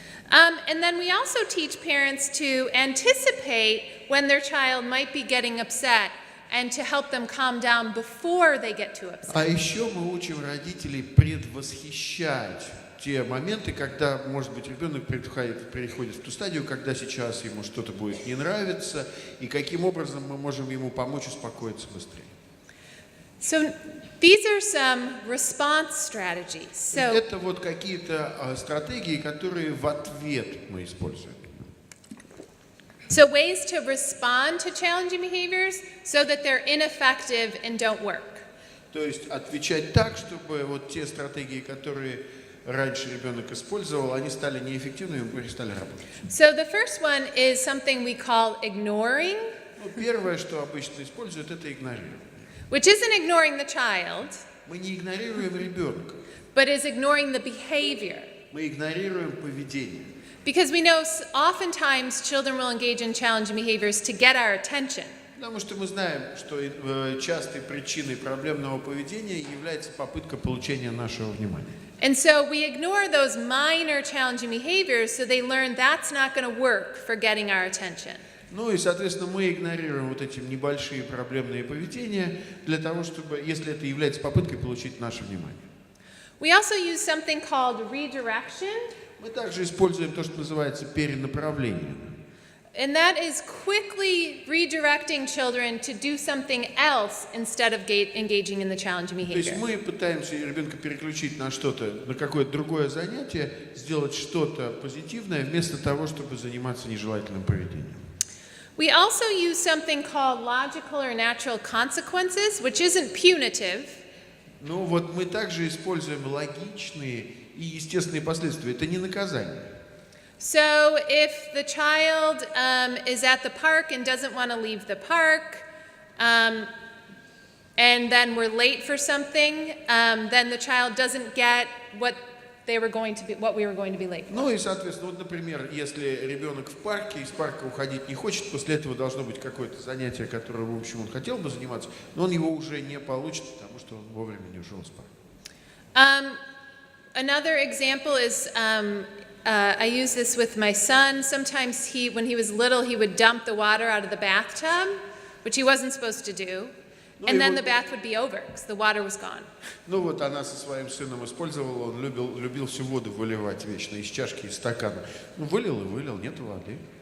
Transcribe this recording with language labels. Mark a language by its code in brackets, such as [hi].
[en] And then we also teach parents to anticipate when their child might be getting upset and to help them calm down before they get too upset. [ru] А еще мы учим родителей предвосхищать те моменты, когда, может быть, ребенок переходит в ту стадию, когда сейчас ему что-то будет не нравиться, и каким образом мы можем ему помочь успокоиться быстрее. [en] So these are some response strategies. So [ru] Это вот какие-то стратегии, которые в ответ мы используем. [en] So ways to respond to challenging behaviors so that they're ineffective and don't work. [ru] То есть отвечать так, чтобы вот те стратегии, которые раньше ребенок использовал, они стали неэффективными и перестали работать. [en] So the first one is something we call ignoring, [ru] Ну, первое, что обычно используют, это игнорирование. [en] which isn't ignoring the child, [ru] Мы не игнорируем ребенка, [en] but is ignoring the behavior. [ru] мы игнорируем поведение. [en] Because we know oftentimes children will engage in challenging behaviors to get our attention. [ru] Потому что мы знаем, что частой причиной проблемного поведения является попытка получения нашего внимания. [en] And so we ignore those minor challenging behaviors so they learn that's not going to work for getting our attention. [ru] Ну и, соответственно, мы игнорируем вот эти небольшие проблемные поведения для того, чтобы, если это является попыткой получить наше внимание. [en] We also use something called redirection. [ru] Мы также используем то, что называется перенаправление. [en] And that is quickly redirecting children to do something else instead of engaging in the challenging [ru] То есть [en] behavior. [ru] мы пытаемся ребенка переключить на что-то, на какое-то другое занятие, сделать что-то позитивное, вместо того, чтобы заниматься нежелательным поведением. [en] We also use something called logical or natural consequences, which isn't punitive. [ru] Ну вот мы также используем логичные и естественные последствия. Это не наказание. [en] So if the child is at the park and doesn't want to leave the park, and then we're late for something, then the child doesn't get what we were going to be late for. [ru] Ну и, соответственно, вот, например, если ребенок в парке, из парка уходить не хочет, после этого должно быть какое-то занятие, которое, в общем, он хотел бы заниматься, но он его уже не получит, потому что он вовремя не ушел с парка. [en] Another example is I use this with my son. Sometimes when he was little, he would dump the water out of the bathtub, which he wasn't supposed to do. And then the bath would be over because the water was gone. [ru] Ну вот она со своим сыном использовала, он любил всю воду выливать вечно из чашки, из стакана. Ну вылил и вылил, нет воды.